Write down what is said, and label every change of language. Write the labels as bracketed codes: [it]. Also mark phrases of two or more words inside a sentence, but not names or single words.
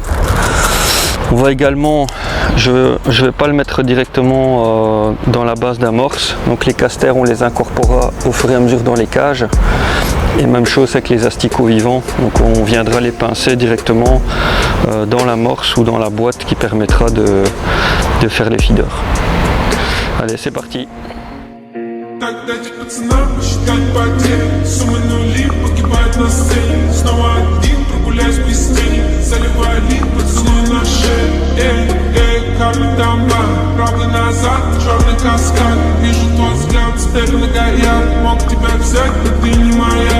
[fr] On va également, je ne vais pas le mettre directement dans la base d'amorce, donc les casters on les incorporera au fur et à mesure dans les cages. Et même chose avec les asticots vivants, donc on viendra les pincer directement dans l'amorce ou dans la boîte qui permettra de faire les feeders. Allez, c'est parti. [ru] Так дайте пацанам посчитать потери. Суммы нули погибают на сцене. Снова один, прогуляюсь без тени. Заливаю лик, поцелуй на шее. Капли дамба, правда назад, черный каскад. Вижу твой взгляд, степенно горят. Мог тебя взять, но ты не моя.